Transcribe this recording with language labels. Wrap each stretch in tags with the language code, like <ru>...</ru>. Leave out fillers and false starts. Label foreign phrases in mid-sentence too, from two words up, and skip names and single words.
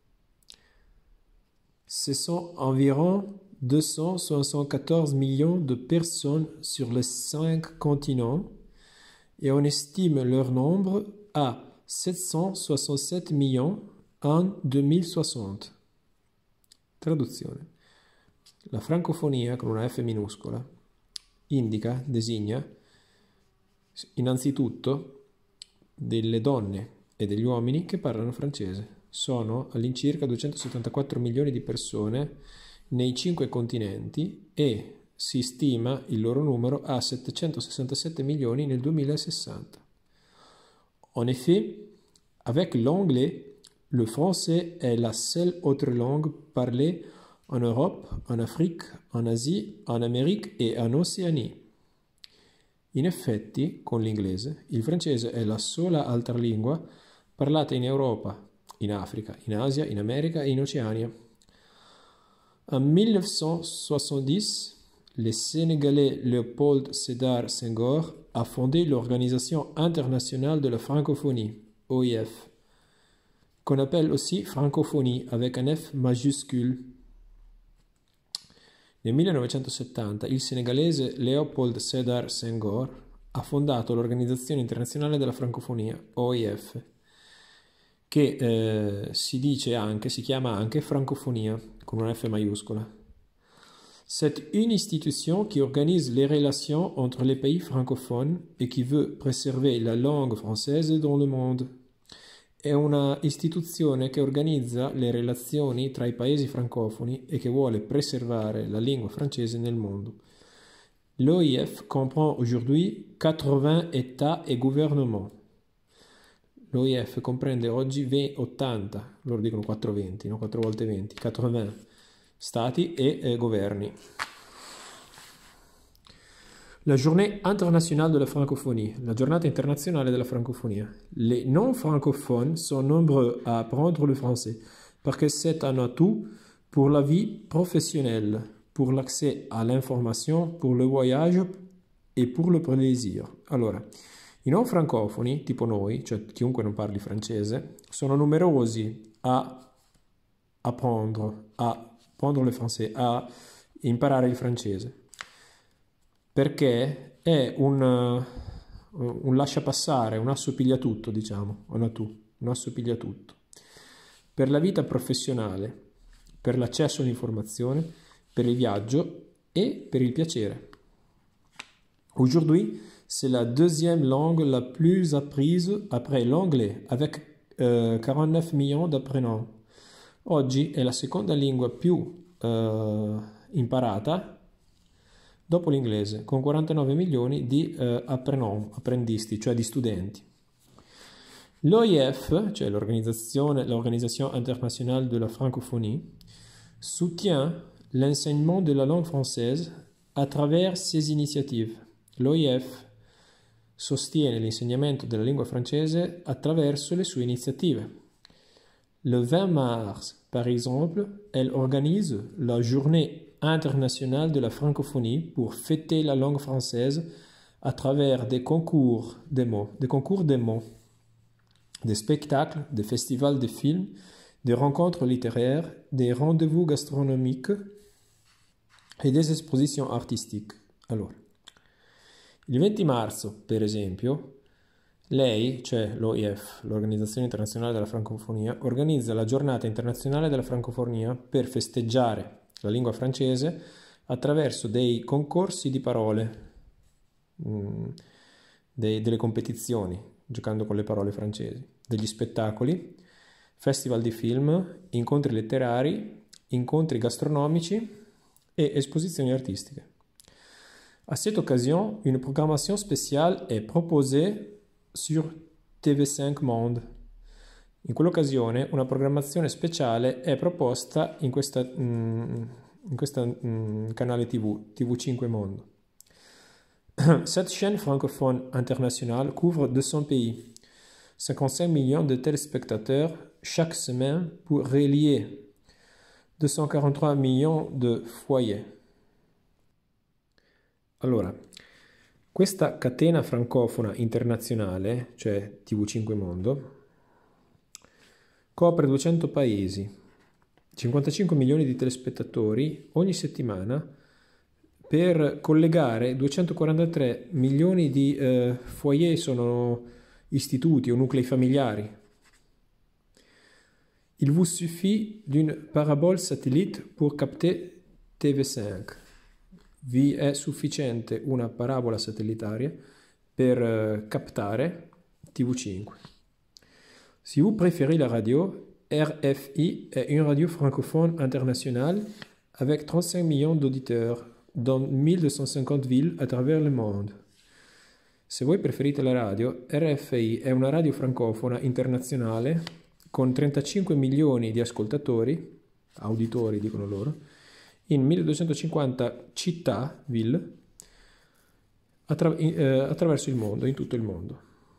<fr>Ce sont environ 274 millions de personnes sur les 5 continents et on estime leur nombre à 767 millions en 2060.</fr> <it>Traduzione. La francofonia con una F minuscola designa innanzitutto delle donne e degli uomini che parlano francese. Sono all'incirca 274 milioni di persone nei 5 continenti e si stima il loro numero a 767 millioni nel 2060.</it> <fr>En effet, avec l'anglais, le français est la seule autre langue parlée en Europe, en Afrique, en Asie, en Amérique e en Océanie.</fr> <it>In effetti, con l'inglese, il francese è la sola altra lingua parlata in Europa, in Africa, in Asia, in America et in Oceania.</it> <fr>En 1970, le Sénégalais Léopold Sédar Senghor a fondé l'Organisation internationale de la francophonie, OIF, qu'on appelle aussi francophonie avec un F majuscule.</fr> <it>Nel 1970 il senegalese Léopold Sédar Senghor ha fondato l'Organizzazione Internazionale della Francofonia, OIF, che si chiama anche francofonia, con una F maiuscola.</it> <fr>C'est une institution qui organise les relations entre les pays francophones et qui veut préserver la langue française dans le monde.</fr> <it>È una istituzione che organizza le relazioni tra i paesi francofoni e che vuole preservare la lingua francese nel mondo.</it> <fr>L'OIF comprend aujourd'hui 80 États et gouvernements.</fr> <it>L'OIF comprende oggi 80, loro dicono 420, no? 4 volte 20, 80 stati e governi.</it> <fr>La Journée internationale de la francophonie,</fr> <it>la giornata internazionale della francofonia.</it> <fr>Les non-francophones sont nombreux à apprendre le français parce que c'est un atout pour la vie professionnelle, pour l'accès à l'information, pour le voyage et pour le plaisir.</fr> <it>Allora, i non francofoni, tipo noi, cioè chiunque non parli francese, sono numerosi a</it> <fr>apprendre le français,</fr> <it>a imparare il francese. Perché è un lasciapassare, un assopigliatutto, diciamo, un assopigliatutto. Per la vita professionale, per l'accesso all'informazione, per il viaggio e per il piacere.</it> <fr>Aujourd'hui, c'est la deuxième langue la plus apprise après l'anglais, avec 49 millions d'apprenants.</fr> <it>Oggi è la seconda lingua più imparata dopo l'inglese, con 49 milioni di apprendisti, cioè di studenti.</it> <fr>L'OIF, cioè l'Organisation internationale de la francophonie, soutient l'enseignement de la langue française à travers ses initiatives.</fr> <it>L'OIF sostiene l'insegnamento della lingua francese attraverso le sue iniziative.</it> <fr>Le 20 mars, par exemple, elle organise la Journée internationale de la francophonie pour fêter la langue française à travers des concours des mots, des spectacles, des festivals de films, des rencontres littéraires, des rendez-vous gastronomiques et des espositions artistiques.</fr> <it>Allora, il 20 marzo, per esempio, lei, cioè l'OIF, l'Organizzazione Internazionale della Francofonia, organizza la Giornata Internazionale della Francofonia per festeggiare la lingua francese attraverso dei concorsi di parole, delle competizioni, giocando con le parole francesi, degli spettacoli, festival di film, incontri letterari, incontri gastronomici et esposizioni artistiche.</it> <fr>À cette occasion, une programmation spéciale est proposée sur TV5 Monde.</fr> <it>In quell'occasione una programmazione speciale è proposta in questa canale TV5 Monde.</it> <fr>Cette chaîne francophone internationale couvre 200 pays, 55 millions de téléspectateurs chaque semaine pour relier 243 millions de foyers.</fr> <it>Allora, questa catena francofona internazionale, cioè TV5 Mondo, copre 200 paesi, 55 milioni di telespettatori ogni settimana per collegare 243 milioni di foyer, sono istituti o nuclei familiari.</it> <fr>Il vous suffit d'une parabole satellite pour capter TV5.</fr> <it>Vi è sufficiente una parabola satellitaria per captare TV5.</it> <fr>Si vous préférez la radio, RFI est une radio francophone internationale avec 35 millions d'auditeurs dans 1250 villes à travers le monde.</fr> <it>Se voi preferite la radio, RFI è una radio francofona internazionale con 35 milioni di ascoltatori, auditori dicono loro, in 1250 città, ville, attraverso il mondo, in tutto il mondo.</it>